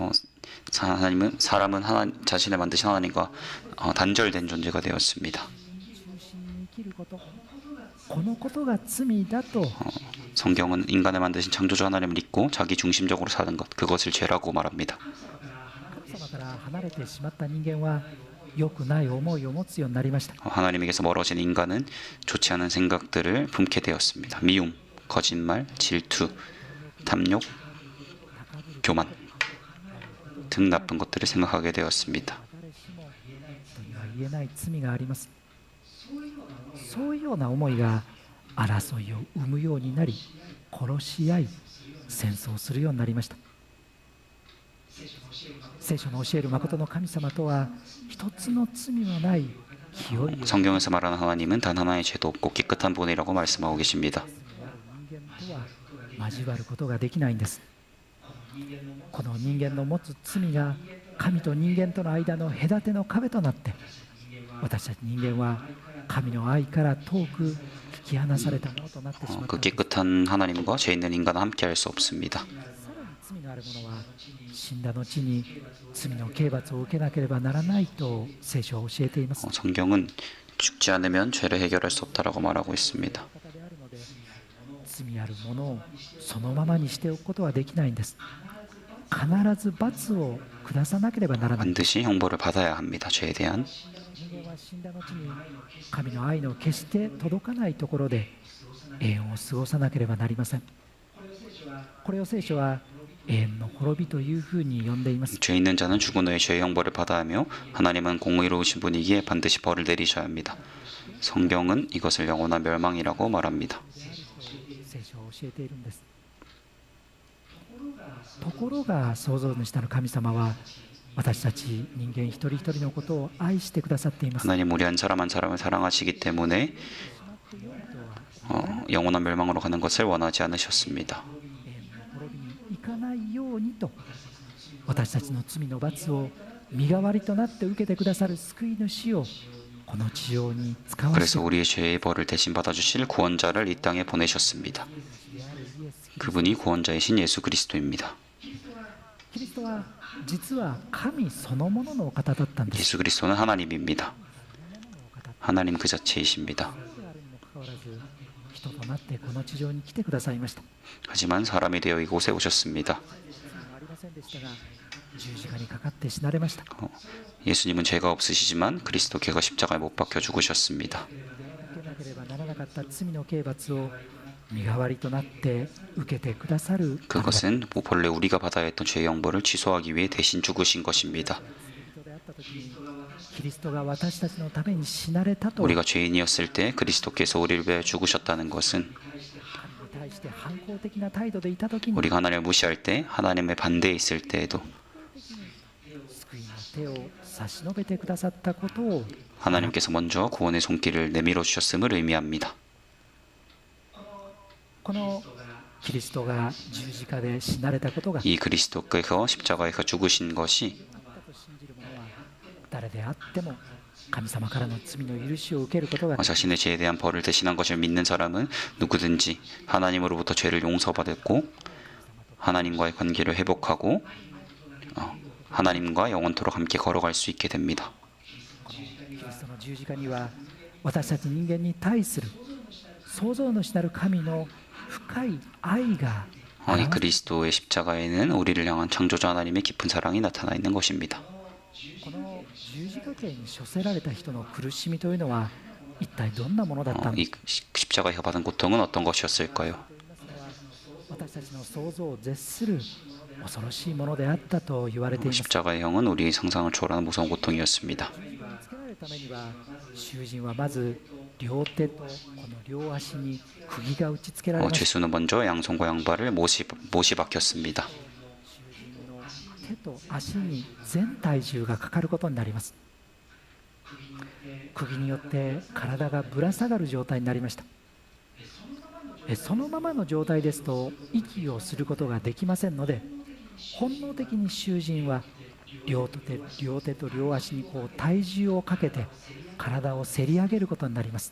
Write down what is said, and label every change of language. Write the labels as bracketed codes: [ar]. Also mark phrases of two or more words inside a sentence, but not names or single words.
[ko] 사람은 자신을 만드신 하나님과 단절된 존재가 되었습니다. [ja] 中心に生きること、このことが罪だと [ko] 성경은 인간을 만드신 창조주 하나님을 잊고 자기 중심적으로 사는 것, 그것을 죄라고 말합니다. [ja] 神様から離れてしまった人間は良くない思いを持つようになりました。 [ko] 하나님에게서 멀어진 인간은 좋지 않은 생각들을 품게 되었습니다. 미움, 거짓말, 질투, 탐욕, 교만 등 나쁜 것들을 생각하게 되었습니다. [ja] 誰しも人には言えない罪があります。そういうような思いが争いを生むようになり、殺し合い戦争するようになりました。聖書の教える誠の神様とは、一つの罪はない清い [ko] 성경에서 말하는 하나님은 단 하나의 죄도 없고 깨끗한 분이라고 말씀하고 계십니다. [ja] 人間とは交わることができないんです。この人間の持つ罪が神と人間との間の隔ての壁となって、私たち人間は神の愛から遠く引き離されたものとなってしまった [ko] 그 [ja] んです。 [ko] 깨끗한 하나님과 죄 있는 인간은 함께할 수 없습니다. [ja] さらに罪のある者は死んだ後に罪の刑罰を受けなければならないと聖書は教えています。 [ko] 성경은 죽지 않으면 죄를 해결할 수 없다라고 말하고 있습니다. [ja] 方であるので、罪ある者をそのままにしておくことはできないんです。必ず罰を下さなければならない。 [ko] 반드시 형벌을 받아야 합니다. 죄에 대한 [ja] 人間は死んだ後に神の愛の決して届かないところで永遠を過ごさなければなりません。これを聖書は永遠の滅びというふうに呼んでいます。 [ko] 죄 있는 자는 죽은 후에 죄의 형벌을 받아야 하며 하나님은 공의로우신 분이기에 반드시 벌을 내리셔야 합니다. 성경은 이것을 영원한 멸망이라고 말합니다. [ja] 聖書は教えているんです。ところが創造主なる神様は私たち人間一人一人のことを愛してくださっています。 [ko] 하나님 우리 한 사람 한 사람을 사랑하시기 때문에 영원한 멸망으로 가는 것을 원하지 않으셨습니다. [ja] 永遠の滅びに行かないようにと、私たちの罪の罰を身代わりとなって受けてくださる救い主をこの地上に使わせ [ko] 그래서 [ja] て [ko] 우리의 죄의 벌을 대신 받아주실 구원자를 이 땅에 보내셨습니다. [ja] であるイエス・ [ko] 그분이 구원자이신 예수 그리스도입니다. [ja] キリストは実は神そのもののお方だったんです。 [ko] 예수 그리스도는 하나님입니다. 하나님 그 자체이십니다. [ja] であるにもかかわらず人となってこの地上に来てくださいました。 [ko] 하지만 사람이 되어 이곳에 오셨습니다. [ja] 罪はありませんでしたが、 十字架にかかって死なれました。 [ko] 예수님은 죄가 없으시지만 그리스도께서 십자가에 못 박혀 죽으셨습니다. [ja] 受けなければならなかった罪の刑罰を身代わりとなって受けてくださる方だ。 [ko] 그것은 본래 우리가 받아야 했던 죄의 형벌을 취소하기 위해 대신 죽으신 것입니다. [ja] 人であった時にキリストが私たちのために死なれたと [ko] 우리가 죄인이었을 때 그리스도께서 우리를 위해 죽으셨다는 것은 [ja] 神に対して反抗的な態度でいた時に [ko] 우리가 하나님을 무시할 때, 하나님의 반대에 있을 때에도 [ja] 救いの手を差し伸べてくださったことを [ko] 하나님께서 먼저 구원의 손길을 내밀어 주셨음을 의미합니다. [ja] このキリストが十字架で死なれたことが [ko] 이 그리스도께서 십자가에서 죽으신 것이 [ja] あったと信じる者は誰であっても神様からの罪の許しを受けることが [ko] 자신의 죄에 대한 벌을 대신한 것을 믿는 사람은 누구든지 하나님으로부터 죄를 용서받았고 하나님과의 관계를 회복하고 하나님과 영원토록 함께 걸어갈 수 있게 됩니다. [ja] キリストの十字架には私たち人間に対する創造主なる神の深い愛が [ko] 이 그리스도의 십자가에는 우리를 향한 창조자 하나님의 깊은 사랑이 나타나 있는 것입니다. [ja] この十字架刑に処せられた人の苦しみというのは一体どんなものだったのか [ko] 이 십자가에서 받은 고통은 어떤 것이었을까요? [ja] と言いますのは私たちの想像を絶する恐ろしいものであったと言われています。 [ko] 십자가의 형은 우리의 상상을 초월하는 무서운 고통이었습니다. [ja] つけられるためには囚人はまず両手とこの両足に釘が打ち付けられました。 [ko] 죄수는 먼저 양손과 양발을 못이 박혔습니다. [ja] 囚人の手と足に全体重がかかることになります。釘によって体がぶら下がる状態になりました。そのままの状態ですと息をすることができませんので、本能的に囚人は両手と両足にこう体重をかけて体をせり上げることになります。